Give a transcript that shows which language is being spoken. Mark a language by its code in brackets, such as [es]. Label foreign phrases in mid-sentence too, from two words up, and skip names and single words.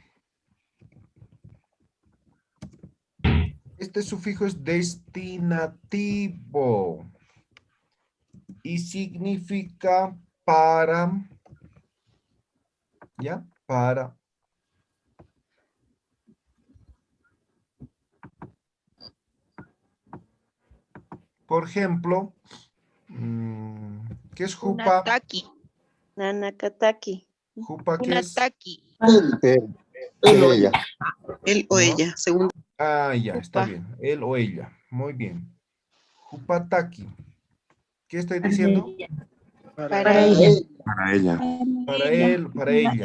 [es] Este sufijo es destinativo y significa para, ¿ya? Para. Por ejemplo, ¿qué es jupa? [ay] Taki. Nanakataki. Jupa, [es] ¿qué es? [ay] Taki. [es] él. Ella. Él o No. ella, según. Ah, ya, está [ay] Jupa. [es] bien. Él o ella. Muy bien. Jupataki. ¿Qué estoy diciendo? Para ella. Para ella. Para él, para ella.